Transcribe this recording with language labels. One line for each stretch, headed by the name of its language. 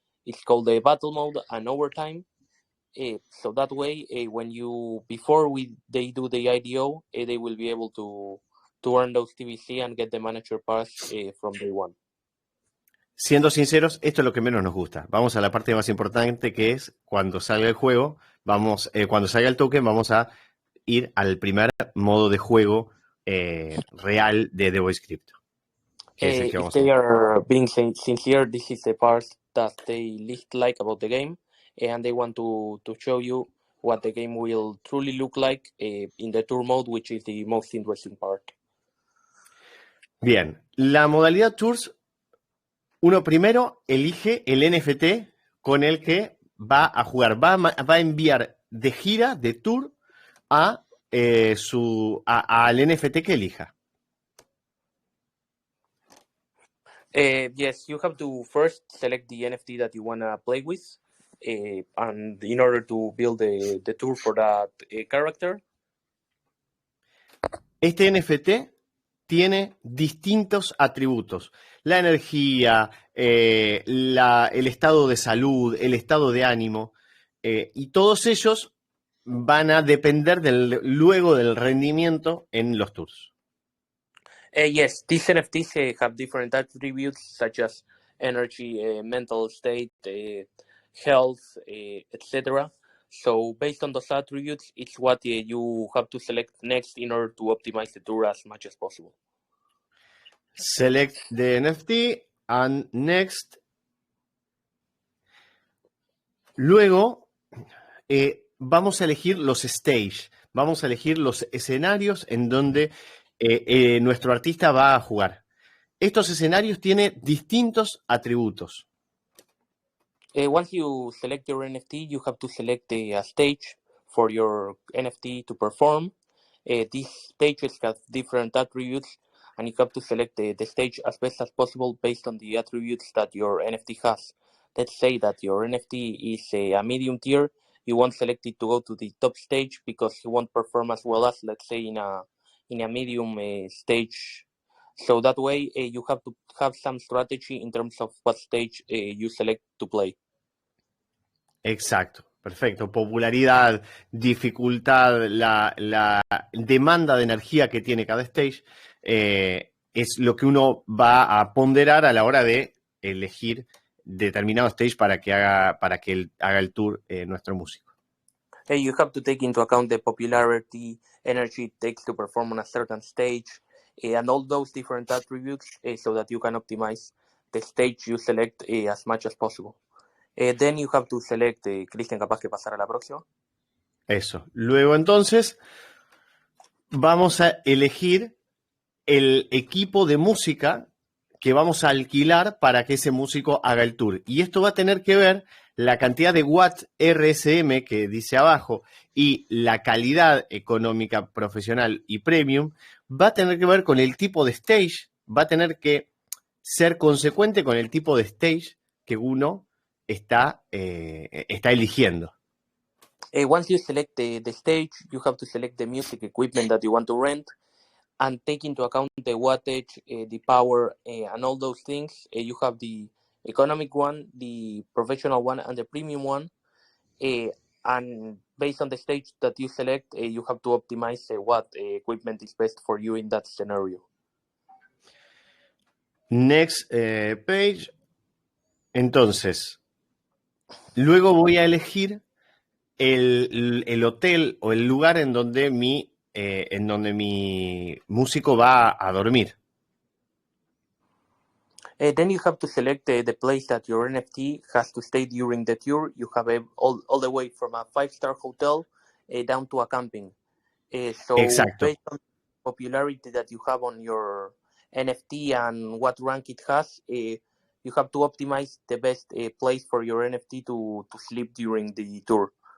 English: It's called the Battle Mode and Overtime. So that way, before they do the IDO, they will be able to earn those TBC and get the manager pass from day one.
Spanish: Siendo sinceros, esto es lo que menos nos gusta. Vamos a la parte más importante, que es cuando salga el juego, cuando salga el token, vamos a ir al primer modo de juego real de The Voice Crypto.
English: If they are being sincere, this is the part that they least like about the game, and they want to show you what the game will truly look like in the tour mode, which is the most interesting part.
Spanish: Bien, la modalidad tours, uno primero elige el NFT con el que va a jugar, va a enviar de gira, de tour, al NFT que elija.
English: Yes, you have to first select the NFT that you want to play with, and in order to build the tour for that character.
Spanish: Este NFT tiene distintos atributos. La energía, el estado de salud, el estado de ánimo, y todos ellos van a depender luego del rendimiento en los tours.
English: Yes, these NFTs have different attributes such as energy, mental state, health, etc. So based on those attributes, it's what you have to select next in order to optimize the tour as much as possible. Select the NFT and next.
Spanish: Luego vamos a elegir los stage, vamos a elegir los escenarios en donde nuestro artista va a jugar. Estos escenarios tienen distintos atributos.
English: Once you select your NFT, you have to select a stage for your NFT to perform. These stages have different attributes, and you have to select the stage as best as possible based on the attributes that your NFT has. let's say that your NFT is a medium tier, you want select it to go to the top stage because it won't perform as well as, let's say, in a medium stage. So that way you have to have some strategy in terms of what stage you select to play.
Spanish: Exacto, perfecto. Popularidad, dificultad, la demanda de energía que tiene cada stage es lo que uno va a ponderar a la hora de elegir determinado stage para que haga el tour nuestro músico.
English: You have to take into account the popularity, energy it takes to perform on a certain stage, and all those different attributes so that you can optimize the stage you select as much as possible. Then you have to select,
Spanish: Cristian, capaz que pasar a la próxima. Eso. Luego entonces vamos a elegir el equipo de música que vamos a alquilar para que ese músico haga el tour. Y esto va a tener que ver la cantidad de watts RSM que dice abajo y la calidad económica profesional y premium va a tener que ver con el tipo de stage, va a tener que ser consecuente con el tipo de stage que uno está eligiendo.
English: Once you select the stage, you have to select the music equipment that you want to rent and take into account the wattage, the power, and all those things. You have the economic one, the professional one, and the premium one. And based on the stage that you select, you have to optimize what equipment is best for you in that scenario. Next page.
Spanish: Entonces, luego voy a elegir el hotel o el lugar en donde mi músico va a dormir.
English: Then you have to select the place that your NFT has to stay during the tour. You have all the way from a 5-star hotel down to a camping. So
Spanish: Exacto.
English: based on the popularity that you have on your NFT and what rank it has, you have to optimize the best place for your NFT to sleep during the tour.